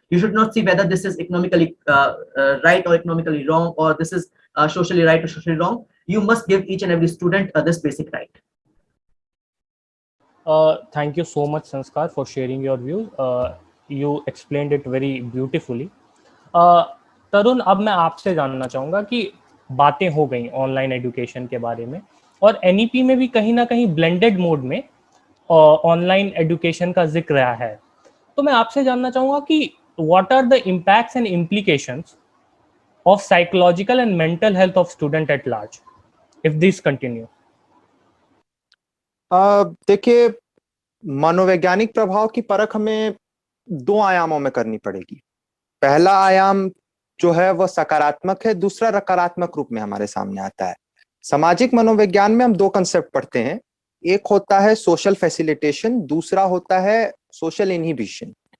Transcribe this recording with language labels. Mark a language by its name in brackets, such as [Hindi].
[English] You should not see whether this is economically right or economically wrong, or this is socially right or socially wrong. You must give each and every student this basic right. Thank you so much, Sanskar, for sharing your views. You explained it very beautifully. [Hindi] तरुण, अब मैं आपसे जानना चाहूँगा कि बातें हो गई online education के बारे में, और NEP में भी कहीं ना कहीं ब्लेंडेड मोड में ऑनलाइन एजुकेशन का जिक्र रहा है। तो मैं आपसे जानना चाहूँगा कि [English] what are the impacts and implications of psychological and mental health of student at large if this continue? [Hindi] देखिए, मनोवैज्ञानिक प्रभाव की परख हमें दो आयामों में करनी पड़ेगी। पहला आयाम जो है वह सकारात्मक है, दूसरा नकारात्मक रूप में हमारे सामने आता है। सामाजिक मनोविज्ञान में हम दो कंसेप्ट पढ़ते हैं, एक होता है सोशल फैसिलिटेशन, दूसरा होता है सोशल इनहिबिशन।